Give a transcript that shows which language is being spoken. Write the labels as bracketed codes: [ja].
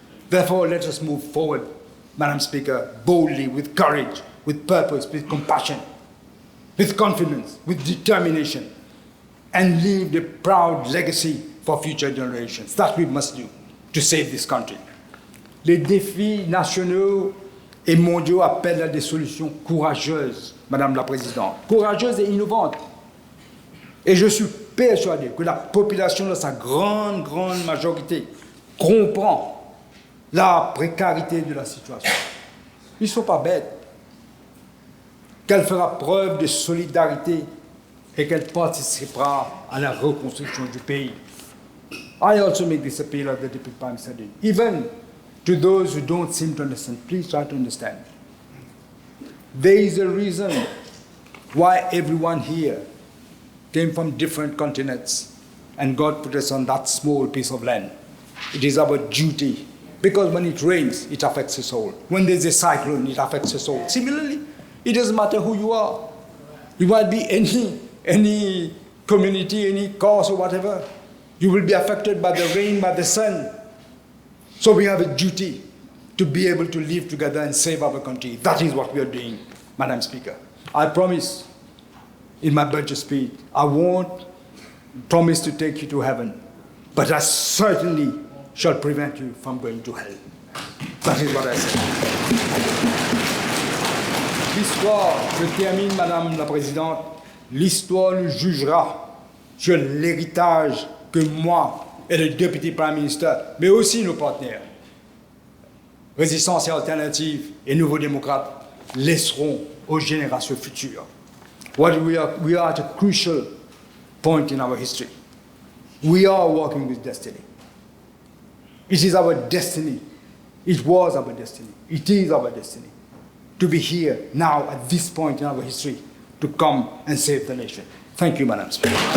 [en] Therefore, let us move forward, Madam Speaker, boldly, with courage, with purpose, with compassion, with confidence, with determination, and leave the proud legacy for future generations. That we must do to save this country. [fr] Les défis nationaux et mondiaux appellent à des solutions courageuses, Madame la Présidente, courageuses et innovantes. Et je suis persuadé que la population, dans sa grande majorité, comprend la précarité de la situation. Ils ne sont pas bêtes. Qu'elle fera preuve de solidarité et qu'elle participera à la reconstruction du pays. [en] I also make this appeal as the Deputy Prime Minister did. Even to those who don't seem to understand, please try to understand. There is a reason why everyone here came from different continents and God put us on that small piece of land. It is our duty, because when it rains, it affects us all. When there's a cyclone, it affects us all. Similarly, it doesn't matter who you are. You might be any community, any cause or whatever. You will be affected by the rain, by the sun. So we have a duty to be able to live together and save our country. That is what we are doing, Madam Speaker. I promise in my budget speech, I won't promise to take you to heaven, but I certainly shall prevent you from going to hell. That is what I say. [fr] L'histoire, je termine, Madame la Présidente, l'histoire nous jugera sur l'héritage que moi et le Deputy Prime Minister, mais aussi nos partenaires, Résistance et Alternative et Nouveaux Démocrates, laisseront aux générations futures. [en] We are at a crucial point in our history. We are working with destiny. It is our destiny. It was our destiny. It is our destiny to be here now at this point in our history to come and save the nation. Thank you, Madam Speaker.